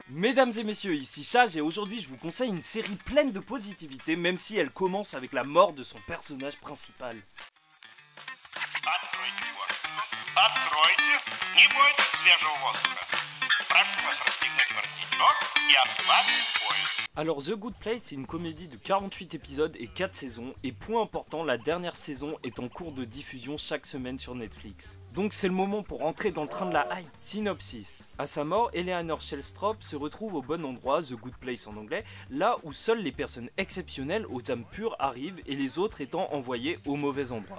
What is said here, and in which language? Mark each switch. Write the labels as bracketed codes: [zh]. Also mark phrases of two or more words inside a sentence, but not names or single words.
[fr] Mesdames et messieurs, ici Chage et aujourd'hui je vous conseille une série pleine de positivité même si elle commence avec la mort de son personnage principal. [ru] Откройте форточку. Откройте. Не бойтесь свежего воздуха. Прошу вас расстегнуть воротничок и ослабить пояс. [fr] Alors The Good Place c'est une comédie de 48 épisodes et 4 saisons et point important, la dernière saison est en cours de diffusion chaque semaine sur Netflix. Donc c'est le moment pour rentrer dans le train de la hype. Synopsis. À sa mort, Eleanor Shellstrop se retrouve au bon endroit, The Good Place en anglais, là où seules les personnes exceptionnelles aux âmes pures arrivent et les autres étant envoyées au mauvais endroit.